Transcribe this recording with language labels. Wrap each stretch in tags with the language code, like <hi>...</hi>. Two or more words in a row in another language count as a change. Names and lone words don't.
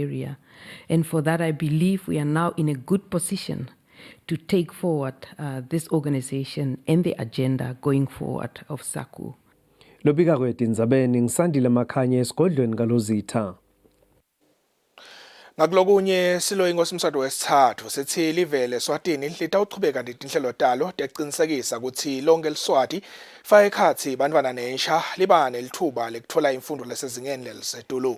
<en>And for that, I believe we are now in a good position to take forward this organization and the agenda going forward of SACU.</en> <ss>Lobika kweTindzabeni ngisandile Makhanye esigodlweni kaLozitha. Ngakulokunye silo inkosimsado wesithathu sethi live leSwatini litawuchubeka netinhlelo talo tekuqinisekisa ukuthi lonke leSwati faka ekhatsi bantfwana nensha liba nelithuba lekutfola imfundo lesezingeni lelisetulu.</ss>